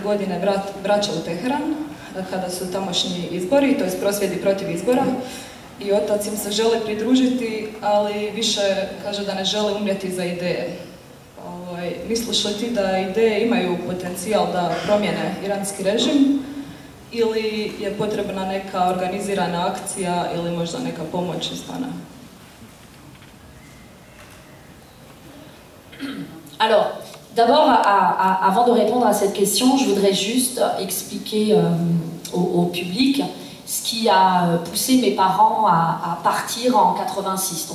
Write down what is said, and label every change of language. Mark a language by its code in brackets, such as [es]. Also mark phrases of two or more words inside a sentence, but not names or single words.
[hr] godine vraća u Teheran kada su tamošnji izbori, to je prosvjedi protiv izbora, i otac im se želi pridružiti, ali više kaže da ne žele umrijeti za ideje. Misliš li ti da ideje imaju potencijal da promijene iranski režim, ili je potrebna neka organizirana akcija ili možda neka pomoć izvana? [fr] Alors, d'abord, avant de répondre à cette question, je voudrais juste expliquer au public ce qui a poussé mes parents à partir en 86.